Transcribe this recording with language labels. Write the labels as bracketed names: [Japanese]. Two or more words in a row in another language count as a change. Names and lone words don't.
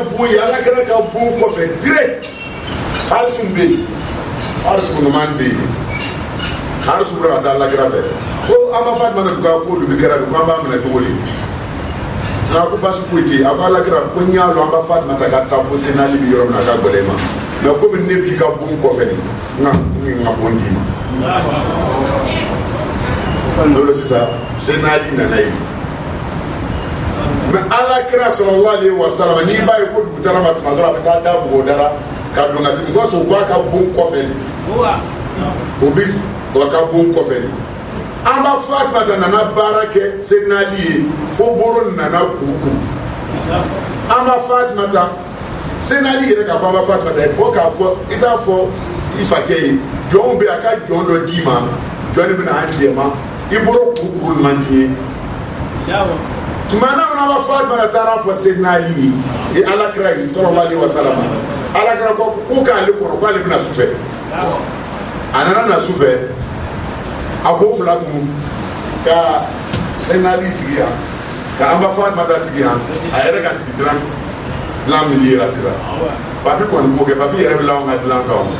[Bambara] bon ye alakira ka bon kɔfɛ direct Harisu bɛ yen Harisu bun Nu'man bɛ yen Harisu bɔra ka taa alakira fɛ ko an b'a Fatumata ka ko olu bɛ kɛra bi ko an b'a minɛ cogo di n'a ko basi foyi tɛ yen a ko alakira ko n y'a dɔn an b'a Fatumata ka taa fo Seydina Ali bɛ yɔrɔ min na a ka gɛlɛn ma mais komi ne b'i ka bon kɔfɛ nin n ka bon d'i ma n'o la sisan Seydina Ali nana yen mais alakira [Arabic] صلى الله عليه وسلم [Bambara] n'i b'a ye ko dugutara ma tuma dɔrɔn a bɛ taa da bɔgɔdara ka don ka sigi [French] parce que [Bambara] o b'a ka bon kɔfɛ o bɛ o ka bon kɔfɛ an b'a Fatumata nana baara kɛ Seydina Ali ye fo boro nana kuku an b'a Fatumata Seydina Ali yɛrɛ k'a fɔ an b'a Fatumata ye bɔ k'a fɔ i t'a fɔ i fakɛ ye jɔnw bɛ a ka jɔn dɔ d'i ma jɔn bɛ na an jɛ ma i bolo kuku man di ye tuma na an b'a Fatumata taara fɔ Seydina Ali ye alakira ye [Arabic] صلى الله عليه وسلم [Bambara] alakira ko k'ale kɔnɔ k'ale bɛna su fɛ a nana na su fɛ a ko fila tun ka Seydina Ali sigi yan ka an b'a Fatumata sigi yan a yɛrɛ ka sigi dilan min yera sisan papi kɔni b'o kɛ papi yɛrɛ bɛ lawan ka dilan kan